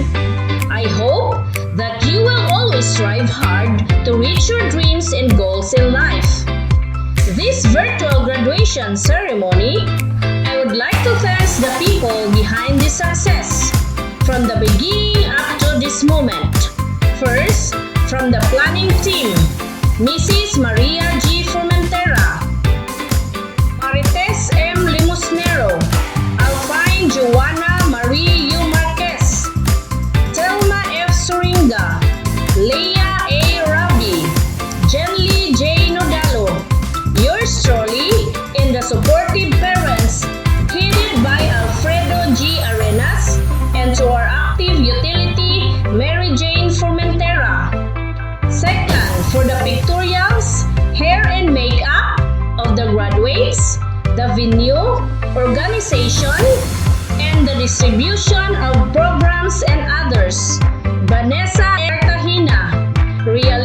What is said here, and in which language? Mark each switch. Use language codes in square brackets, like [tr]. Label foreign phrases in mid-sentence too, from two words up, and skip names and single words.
[en] I hope that you will always strive hard to reach your dreams and goals in life. This virtual graduation ceremony, I would like to thank the people behind this success, from the beginning up to this moment. First, from the planning team, Mrs. Maria G. Formentera, Marites M. Limosnero, Alpine Joanna Marie U. Marquez, Telma F. Soringa, Leah A. Rabi, Jenly J. Nodalo, yours truly, and the supportive parents, headed by Alfredo G. Arenas, and to our active utility, Mary Jane Formentera. Second, for the pictorials, hair and makeup of the graduates, the venue, organization, and the distribution of programs and others, Vanessa Ertahina.